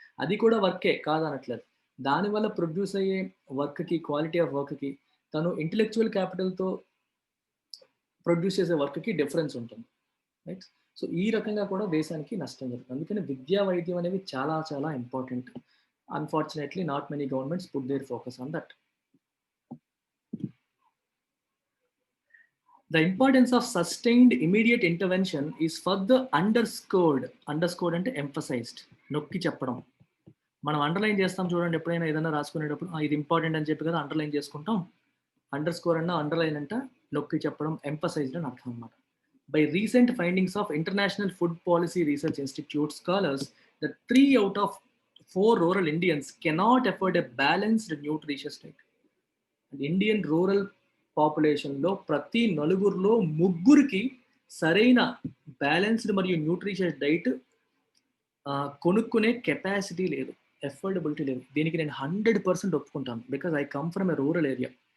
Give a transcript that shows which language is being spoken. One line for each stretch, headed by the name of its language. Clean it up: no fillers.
Telugu: అది కూడా వర్కే కాదనట్లేదు. దానివల్ల ప్రొడ్యూస్ అయ్యే వర్క్‌కి, క్వాలిటీ ఆఫ్ వర్క్‌కి, తను ఇంటెలెక్చువల్ క్యాపిటల్‌తో ప్రొడ్యూస్ చేసే వర్క్‌కి డిఫరెన్స్ ఉంటుంది. రైట్? సో, ఈ రకంగా కూడా దేశానికి నష్టం జరుగుతుంది. అందుకని విద్యా, వైద్యం అనేవి చాలా చాలా important.
English: Unfortunately not many governments put their focus on that. The importance of sustained immediate intervention is further underscored.
Telugu: Underscored అంటే ఎంఫసైజ్డ్. నొక్కి చెప్పడం. మనం అండర్‌లైన్ చేస్తాం చూడండి ఎప్పుడైనా ఏదైనా రాసుకునేటప్పుడు ఇది ఇంపార్టెంట్ అని చెప్పి కదా అండర్‌లైన్ చేసుకుంటాం. అండర్‌స్కోర్ అన్నా, అండర్‌లైన్ అంట నొక్కి చెప్పడం, ఎంఫసైజ్డ్ అని అర్థం అన్నమాట.
English: By recent findings of International Food Policy Research Institute scholars that 3 out of 4 rural Indians cannot afford a balanced nutritious diet.
Telugu: Indian rural పాపులేషన్‌లో ప్రతి నలుగురిలో ముగ్గురికి సరైన బ్యాలెన్స్‌డ్ మరియు న్యూట్రిషియస్ డైట్ కొనుక్కునే కెపాసిటీ లేదు. అఫోర్డబిలిటీ లేదు. దీనికి నేను 100% ఒప్పుకుంటాను.
English: Because I come from a rural area.